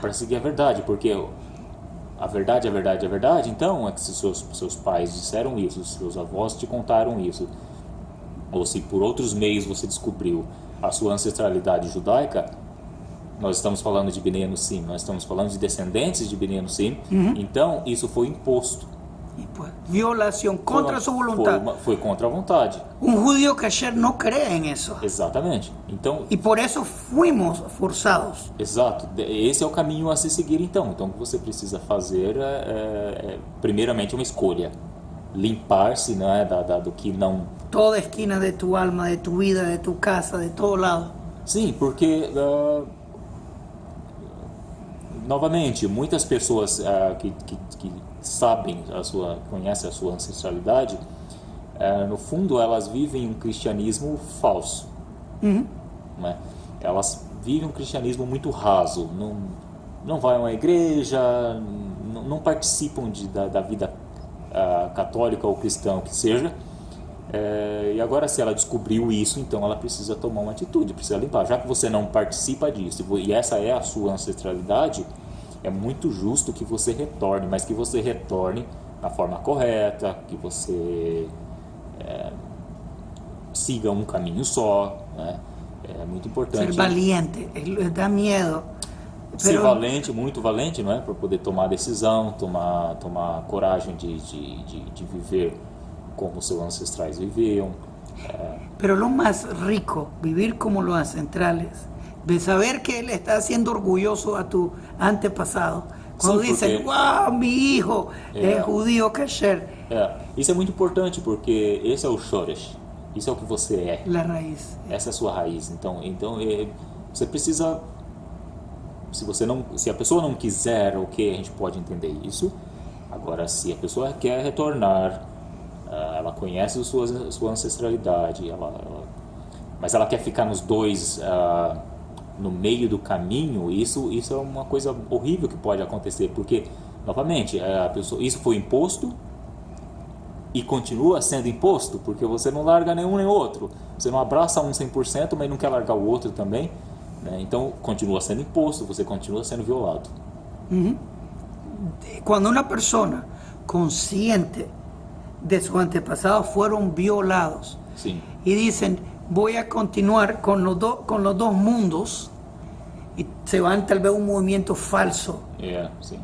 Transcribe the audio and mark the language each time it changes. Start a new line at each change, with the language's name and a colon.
Portuguese: Para seguir a verdade, porque a verdade, então, é que se seus pais disseram isso, se seus avós te contaram isso, ou se por outros meios você descobriu a sua ancestralidade judaica, nós estamos falando de Bnei Anusim, nós estamos falando de descendentes de Bnei Anusim, então isso foi imposto.
Spanish: Violación contra su voluntad.
Portuguese: Foi contra a vontade.
Spanish: Un judío kasher no cree en eso.
Portuguese: Exatamente. Então,
Spanish: Y por eso fuimos forzados.
Portuguese: exato. Esse é o caminho a se seguir então. Então o que você precisa fazer primeiramente uma escolha. Limpar-se, né, do que não...
Spanish: Toda esquina de tu alma, de tu vida, de tu casa, de todo lado.
Portuguese: Sim, porque novamente, muitas pessoas que sabem conhecem a sua ancestralidade, no fundo elas vivem um cristianismo falso. Né? Elas vivem um cristianismo muito raso, não vão a uma igreja, não participam da vida católica ou cristã, o que seja. E agora, se ela descobriu isso, então ela precisa tomar uma atitude, precisa limpar. Já que você não participa disso e essa é a sua ancestralidade, é muito justo que você retorne, mas que você retorne na forma correta, que você siga um caminho só, né? É muito importante.
Spanish: Ser valiente, dá miedo.
Portuguese: Ser valente, muito valente, não é? Para poder tomar decisão, tomar coragem de viver como seus ancestrais viviam.
Spanish: Pero lo más rico, vivir como los ancestrales, de saber que él está haciendo orgulloso a tu antepasado. Cuando Sí, dicen, wow, mi hijo es judío kasher.
Portuguese: Isso é muito importante porque esse é o shoresh, isso é o que você é.
Spanish: La raíz.
Portuguese: Essa é a sua raiz. Então você precisa, se a pessoa não quiser, ok, a gente pode entender isso. Agora, se a pessoa quer retornar, ela conhece sua ancestralidade, mas ela quer ficar nos dois, no meio do caminho, isso é uma coisa horrível que pode acontecer, porque, novamente, a pessoa, isso foi imposto e continua sendo imposto, porque você não larga nenhum nem outro, você não abraça um 100%, mas não quer largar o outro também, né? Então continua sendo imposto, você continua sendo violado.
Spanish: Cuando una persona consciente de sus antepasados fueron violados,
Portuguese: Sim.
Spanish: y dicen, voy a continuar con los dos mundos, y se van tal vez un movimiento falso.
Portuguese: Sim.